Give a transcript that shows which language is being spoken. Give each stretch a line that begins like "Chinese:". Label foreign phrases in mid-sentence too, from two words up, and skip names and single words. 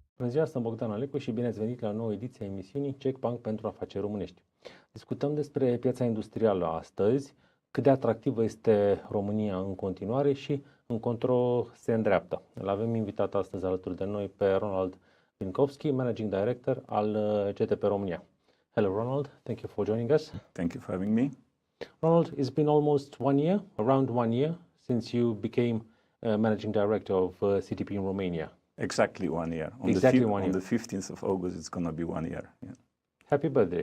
Romanian: ziua, sunt Bogdan Alecu și bine ați venit la o nouă ediție a emisiunii Check Bank pentru Afaceri Românești. Discutăm despre piața industrială astăzi, cât de atractivă este România în continuare și încotro se îndreaptă. Îl avem invitat astăzi alături de noi pe Ronald Binkofski,
English: Managing Director
Romanian: al CTP România.
English: Hello Ronald, thank you for joining us. Thank you for having me. Ronald, it's been almost 1 year, around 1 year, since you became Managing Director of CTP in Romania. Exactly 1 year. On the 15th of August, it's going to be 1 year. Yeah. Happy birthday.